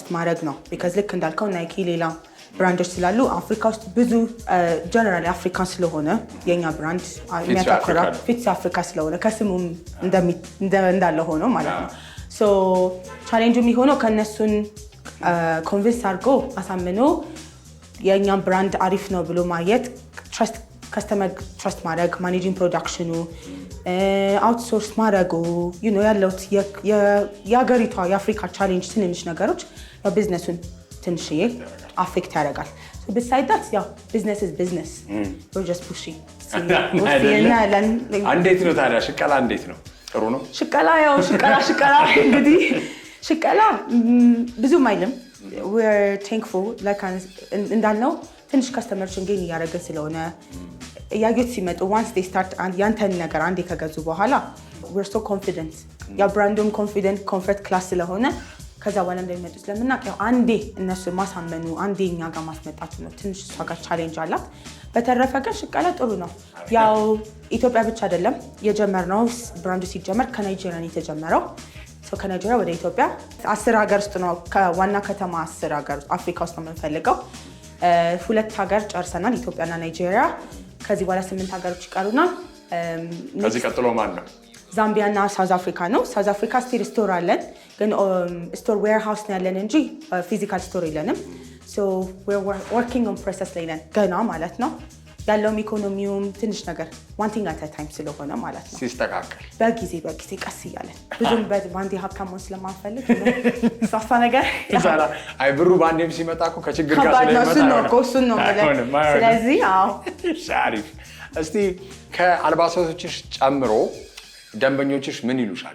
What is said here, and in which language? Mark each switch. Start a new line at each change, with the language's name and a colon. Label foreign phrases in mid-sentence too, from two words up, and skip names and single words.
Amharic: ማድረግ ነው። ቢካዝ ልክ እንዳልከው ናይኪ ሌላ ብራንዶች ስላሉ አፍሪካ ውስጥ ብዙ
English: generally African
Amharic: ስለሆነ የኛ ብራንድ የሚያተኩረው ፊትሲ አፍሪካ ስለሆነ ከስሙም እንዳለ ሆኖ ማለት ነው። ቻሌንጁ የሚሆነው ከነሱን ኮንቪንስ አድርጎ አሳምኖ የኛን ብራንድ አሪፍ ነው ብሎ ማየት፣
English: customer trust
Amharic: ማድረግ፣
English: managing production፣
Amharic: አውትሶርስ ማድረጉ ያለውት የሀገሪቷ የአፍሪካ ቻሌንጅ ትንንሽ ነገሮች ቢዝነሱን ትንሽዬ አፌክት ያደርጋል።
English: besides that
Amharic: ያው
English: business is business we're just pushing
Amharic: እንዴት ነው ታዲያ ሽቀላ እንዴት ነው? ጥሩ ነው ሽቀላ እንግዲህ ሽቀላ ብዙም አይልም።
English: we're thankful like
Amharic: እንዳልነው ትንሽ ከስተመርችን ጌን እያደረግን ስለሆነ እያዩት ሲመጡ
English: once they start
Amharic: ያንተን ነገር አንዴ ከገዙ በኋላ
English: we're so confident
Amharic: ያ ብራንዱም
English: confident comfort class
Amharic: ስለሆነ ከዛ በኋላ እንደሚመጡ ስለምናውቅ ያው አንዴ እነሱ ማሳመኑ አንዴ እኛ ጋር ማስመጣቱ ነው ትንሽ እሷ ጋር ቻሌንጅ አላት። በተረፈ ግን ሽቀላ ጥሩ ነው። ያው ኢትዮጵያ ብቻ አይደለም የጀመርነው። ብራንዱ ሲጀመር ከናይጄሪያ ነው የተጀመረው። ከናይጄሪያ ወደ ኢትዮጵያ 10 ሀገር ውስጥ ነው ከዋና ከተማ 10 ሀገር አፍሪካ ውስጥ ነው የምንፈልገው። 2 ሀገር ጨርሰናል፣ ኢትዮጵያና ናይጄሪያ። ከዚህ በኋላ 8 ሀገሮች ይቀሩናል። ከዚህ ቀጥሎ ማን ነው? ዛምቢያ እና ሳውዝ አፍሪካ ነው። ሳውዝ አፍሪካ
English: still store
Amharic: አለን፣ ግን
English: store warehouse
Amharic: ነው ያለን እንጂ
English: physical store
Amharic: የለንም።
English: we're working on process
Amharic: ላይ ነን ገና ማለት ነው። ያለውም ኢኮኖሚውም ትንሽ ነገር
English: one thing at a time
Amharic: ስለሆነ ማለት ነው ሲስተካከል በጊዜ ቀስ እያለን ብዙም ባንዴ ሀብታም መሆን ስለማንፈልግ ሳፋ ነገር አይ ብሩ ባንዴም ሲመጣ እኮ ከችግር ጋር እሱን ነው ማለት። ስለዚህ አሪፍ። እስቲ ከአልባሳቶችሽ ጨምሮ ደንበኞችሽ ምን ይሉሻል?